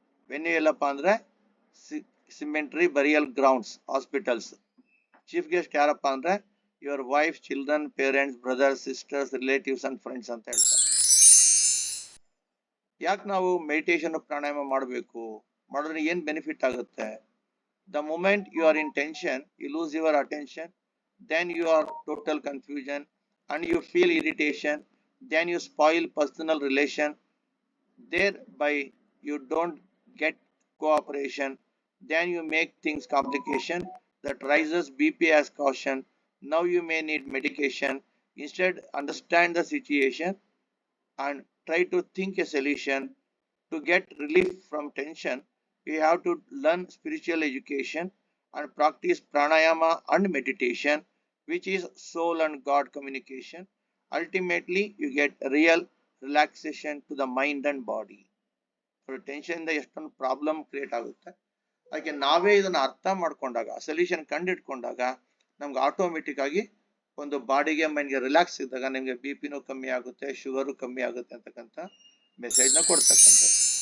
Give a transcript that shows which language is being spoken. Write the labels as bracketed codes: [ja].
[kn] Venue ಎಲ್ಲಪ್ಪ ಅಂದ್ರೆ ಸಿಮೆಂಟ್ರಿ, burial grounds, hospitals. Chief guest ಯಾರಪ್ಪ ಅಂದ್ರೆ [en] your wife, children, parents, brothers, sisters, relatives and friends [kn] ಅಂತ ಹೇಳ್ತಾರೆ. ಯಾಕೆ ನಾವು ಮೆಡಿಟೇಷನ್ ಪ್ರಾಣಾಯಾಮ ಮಾಡಬೇಕು, ಮಾಡಿದ್ರೆ ಏನ್ ಬೆನಿಫಿಟ್ ಆಗುತ್ತೆ? [en] The moment you are in tension, you lose your attention, then you are total confusion and you feel irritation, then you spoil personal relation, thereby you don't get cooperation, then you make things complication that rises BP as caution. Now you may need medication. Instead, understand the situation and try to think a solution. To get relief from tension, you have to learn spiritual education and practice pranayama and meditation, which is soul and God communication. Ultimately, you get real relaxation to the mind and body. [kn] Tension ಇಂದ ಎಷ್ಟೊಂದು problem create ಆಗುತ್ತೆ. ಅದಕ್ಕೆ ನಾವೇ ಇದನ್ನ ಅರ್ಥ ಮಾಡ್ಕೊಂಡಾಗ, solution ಕಂಡಿಟ್ಕೊಂಡಾಗ ನಮ್ಗೆ automatic ಆಗಿ ಒಂದು ಬಾಡಿಗೆ ಮೈಂಡ್ಗೆ ರಿಲ್ಯಾಕ್ಸ್ ಇದ್ದಾಗ ನಿಮ್ಗೆ BP ಕಮ್ಮಿ ಆಗುತ್ತೆ, ಶುಗರು ಕಮ್ಮಿ ಆಗುತ್ತೆ ಅಂತಕ್ಕಂಥ ಮೆಸೇಜ್ ನ ಕೊಡ್ತಕ್ಕಂಥದ್ದು.